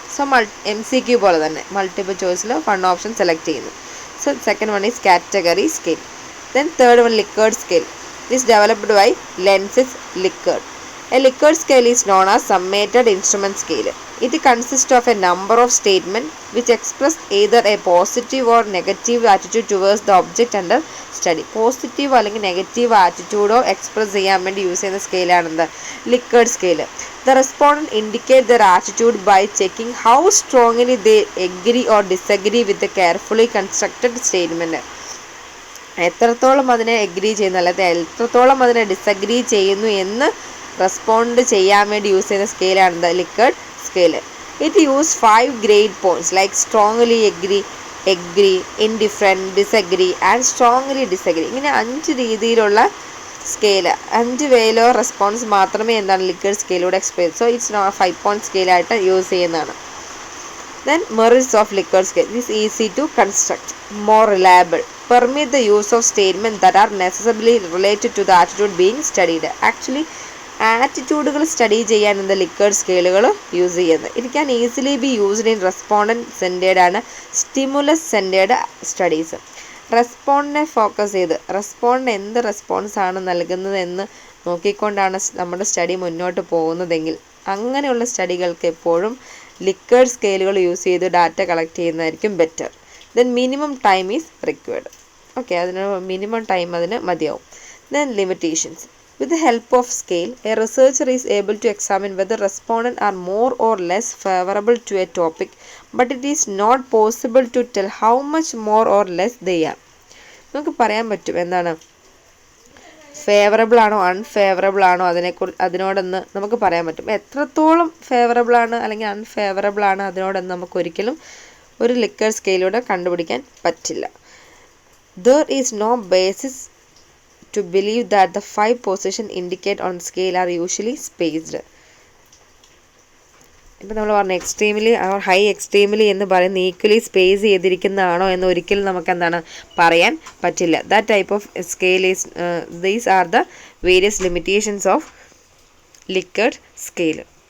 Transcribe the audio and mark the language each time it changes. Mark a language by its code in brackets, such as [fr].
[ml] So MCQ പോലെ തന്നെ multiple ചോയ്സിൽ വൺ ഓപ്ഷൻ സെലക്ട് ചെയ്യുന്നു. [en] So second one is category scale. Then third one Lickert scale. This is developed by Rensis Lickert. A Lickert scale is known as summated instrument scale. It consists of a number of statements which express either a positive or negative attitude towards the object under study. [ml] Positive അല്ലെങ്കിൽ negative ആറ്റിറ്റ്യൂഡോ express ചെയ്യാൻ വേണ്ടി use ചെയ്യുന്ന സ്കെയിലാണെന്ത് Lickert scale. [en] The respondent indicate their attitude by checking how strongly they agree or disagree with the carefully constructed statement. [ml] എത്രത്തോളം അതിനെ agree ചെയ്യുന്നു അല്ലെങ്കിൽ എത്രത്തോളം അതിനെ ഡിസഗ്രി ചെയ്യുന്നു എന്ന് റെസ്പോണ്ട് ചെയ്യാൻ വേണ്ടി യൂസ് ചെയ്യുന്ന സ്കെയിലാണ് the Lickert scale. [en] It use 5 grade points like strongly agree, indifferent, disagree and strongly disagree. [ml] ഇങ്ങനെ 5 രീതിയിലുള്ള സ്കെയിൽ, 5 വേയിലോ റെസ്പോൺസ് മാത്രമേ എന്താണ് Lickert സ്കെയിലൂടെ explain. So it's 5 point സ്കെയിലായിട്ട് use ചെയ്യുന്നതാണ്. [en] Then merits of Lickert scale. It is easy to construct, more reliable, permit the use of statements that are necessarily related to the attitude being studied. [ml] Actually, ആറ്റിറ്റ്യൂഡുകൾ study ചെയ്യാൻ എന്താ Lickert സ്കെയിലുകൾ use ചെയ്യുന്നത്. [en] It can easily be used in respondent centred ആണ് stimulus centred studies. [ml] റെസ്പോണ്ടിനെ focus ചെയ്ത് റെസ്പോണ്ടിന് എന്ത് response ആണ് നൽകുന്നത് എന്ന് നോക്കിക്കൊണ്ടാണ് നമ്മുടെ സ്റ്റഡി മുന്നോട്ട് പോകുന്നതെങ്കിൽ അങ്ങനെയുള്ള സ്റ്റഡികൾക്ക് എപ്പോഴും Lickert സ്കെയിലുകൾ യൂസ് ചെയ്ത് ഡാറ്റ കളക്ട് ചെയ്യുന്നതായിരിക്കും better. [en] Then minimum time is required. [ml] Okay, അതിന് മിനിമം ടൈം അതിന് മതിയാവും. [en] Then limitations. With the help of scale, a researcher is able to examine whether respondents are more or less favorable to a topic, but it is not possible to tell how much more or less they are. [ml] നമുക്ക് പറയാൻ പറ്റും എന്താണ് favourable ആണോ unfavourable ആണോ അതിനോടൊന്ന് നമുക്ക് പറയാൻ പറ്റും. എത്രത്തോളം ഫേവറബിൾ ആണ് അല്ലെങ്കിൽ അൺഫേവറബിൾ ആണ് അതിനോടൊന്ന് നമുക്ക് ഒരിക്കലും ഒരു Lickert സ്കെയിലൂടെ കണ്ടുപിടിക്കാൻ പറ്റില്ല. [en] There is no basis to believe that the 5 positions indicated on the scale are usually spaced. [ml] ഇപ്പോൾ നമ്മൾ പറഞ്ഞ എക്സ്ട്രീംലി ഓർ ഹൈ എക്സ്ട്രീംലി എന്ന് പറയുന്ന ഈക്വലി സ്പേസ് ചെയ്തിരിക്കുന്നതാണോ എന്ന് ഒരിക്കലും നമുക്ക് എന്താണ് പറയാൻ പറ്റില്ല. [en] That type of scale is these are the various limitations of Lickert scale.